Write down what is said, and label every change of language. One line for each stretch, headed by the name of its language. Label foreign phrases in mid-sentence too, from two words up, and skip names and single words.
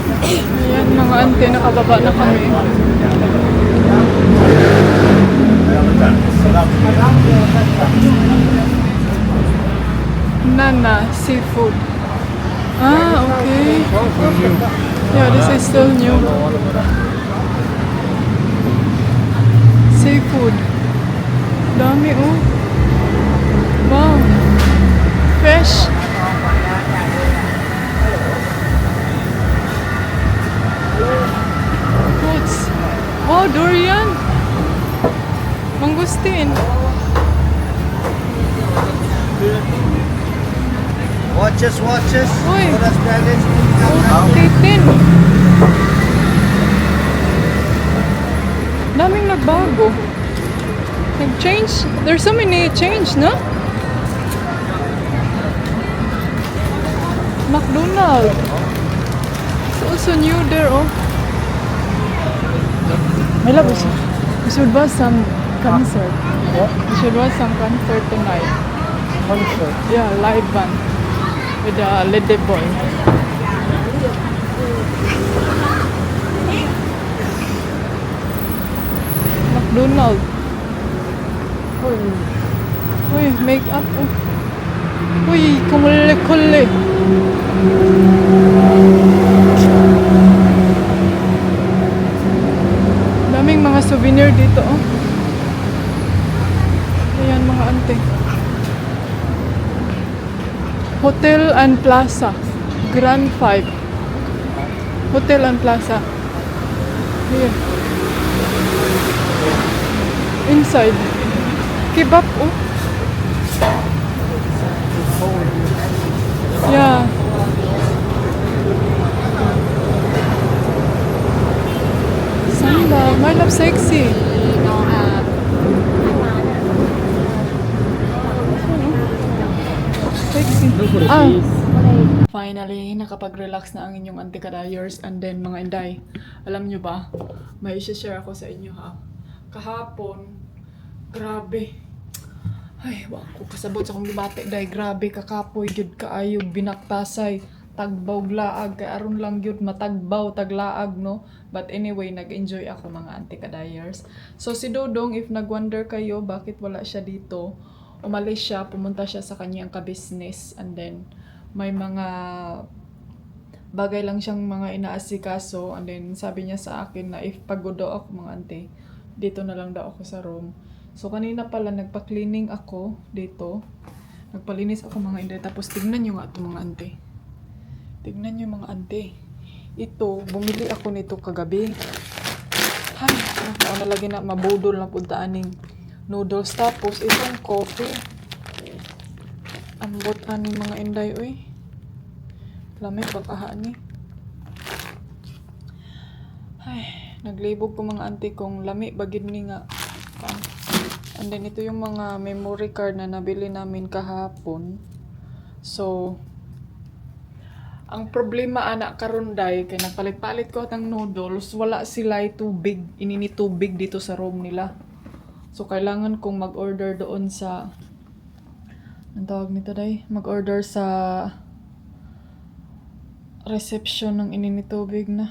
Filipino: Ayan mga ante, nakababa na kami. Nana Seafood.
English: Ah, okay. Yeah, this is still new. Seafood.
Filipino: Dami oh. Wow.
English: Fresh. Fruits. Oh, durian. Mangustin. Watches. Uy. For the Spanish.
Filipino: Titin. Daming nagbago. Nag-change.
English: There's so many change, no? McDonald's. It's also new there, oh. My love, we should watch some concert. We should watch some concert tonight. Concert. Yeah, live band. With the Lady Boy. McDonald's. Uy, make up.
Filipino: Uy, kumuli-kuli. Daming mga souvenir dito, oh. Ayan, mga ante.
English: Hotel and Plaza. Grand 5. Hotel and Plaza. Here. Inside. Kebab, oh. Yeah. Samba, my love sexy. Sexy. Ah. Finally,
Filipino: nakapag-relax na ang inyong anti-kadayers and then mga inday. Alam nyo ba, may share ako sa inyo ha. Kahapon, grabe. Ay,
Cebuano: wako kasabot sa akong gibate day, grabe kakapoy gyud kaayo binaktasay tagbaw laag kay aron lang gyud matagbaw taglaag no.
Filipino: But anyway, nag-enjoy ako mga anti-kadayers. So si Dodong, if nag-wonder kayo bakit wala siya dito, umalis siya, pumunta siya sa kanyang ka-business and then may mga bagay lang siyang mga inaasikaso and then sabi niya sa akin na if pagod daw ako mga ante, dito na lang daw ako sa room. So kanina pala nagpa-cleaning ako dito. Nagpalinis ako mga inday. Tapos tignan nyo nga ito mga ante. Tignan nyo mga ante. Ito, bumili ako nito kagabi. Hay,
Cebuano: ako na lagi na mabudol na punta aning noodles.
Filipino: Tapos itong coffee.
Cebuano: Ambot aning mga inday oy. Lamig baka ni. Ay, naglibog ko mga ante kong lami bagid ni nga.
Filipino: And then ito yung mga memory card na nabili namin kahapon. So,
Cebuano: ang problema anak karunday kay nagpalit-palit ko
Filipino: ng noodles, wala sila tubig, inini tubig dito sa room nila. So kailangan kong mag-order doon sa ang tawag nito day, mag-order sa reception ng inini tubig na.